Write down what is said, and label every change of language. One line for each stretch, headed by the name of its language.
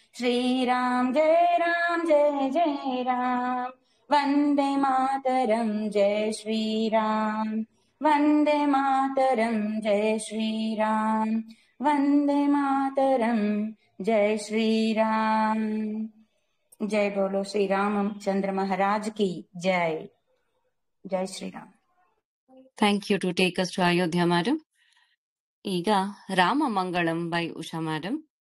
Hindi: श्री राम जय जय राम, वंदे मातरम जय श्री राम। वंदे मातरम जय श्री राम, वंदे मातरम जय श्री राम। जय बोलो श्री रामचंद्र महाराज की जय। जय Shri Ram.
English: Thank you to take us to Ayodhya, madam.
Kannada: ಈಗ ರಾಮ ಮಂಗಳಂ by Usha madam.